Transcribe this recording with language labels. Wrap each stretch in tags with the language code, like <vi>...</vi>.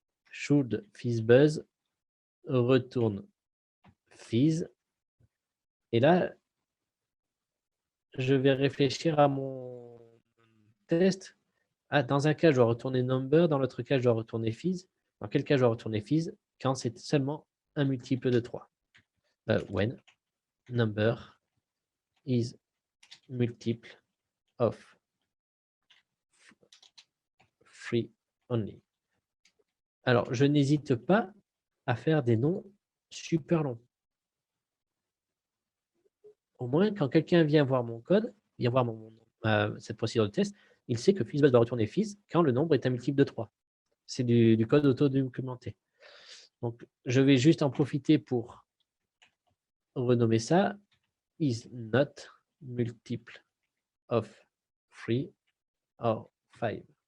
<fr>Should FizzBuzz retourne fizz. Et là, je vais réfléchir à mon test. Dans un cas, je dois retourner number. Dans l'autre cas, je dois retourner fizz. Dans quel cas je dois retourner fizz? Quand c'est seulement un multiple de 3.</fr> <en>When number is multiple of 3 only.</en> <fr>Alors, je n'hésite pas à faire des noms super longs. Au moins, quand quelqu'un vient voir mon code, vient voir cette procédure de test, il sait que FizzBuzz va retourner fizz quand le nombre est un multiple de 3. C'est du code auto-documenté. Donc, je vais juste en profiter pour renommer ça is not multiple of 3 or 5.</fr>